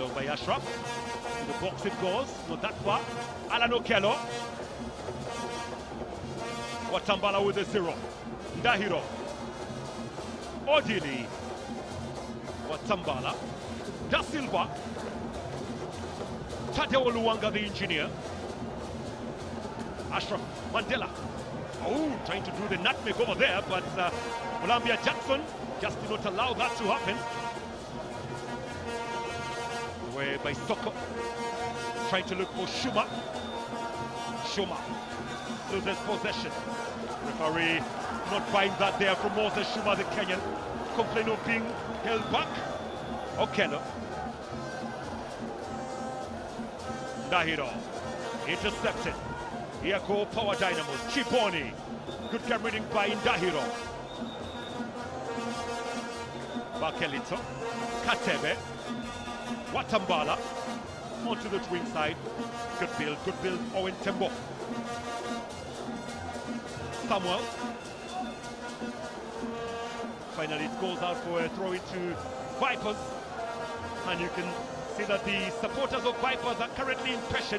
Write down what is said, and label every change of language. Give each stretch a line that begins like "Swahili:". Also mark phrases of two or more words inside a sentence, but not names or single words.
English: Ashraf. To the box it goes, not that far. Alan Okello. Watambala with a 0. Ndahiro. Odili. Watambala. Da Silva. Tadeo Luanga, the engineer. Ashraf Mandela. Oh, trying to do the nutmeg over there, but Columbia Jackson just did not allow that to happen. Away by Soko. Trying to look for Shuma. Shuma loses possession. Referee not buying that there from Moses Shuma, the Kenyan. Complain of being held back. Okello. Ndahiro. Intercepted. Here go Power Dynamos. Chiboni. Good camera reading by Ndahiro. Bakelito. Katebe. Watambala. Onto the wing side. Good build. Owen Tembo. Samuel. Finally it goes out for a throw into Vipers. And you can see that the supporters of Vipers are currently impatient.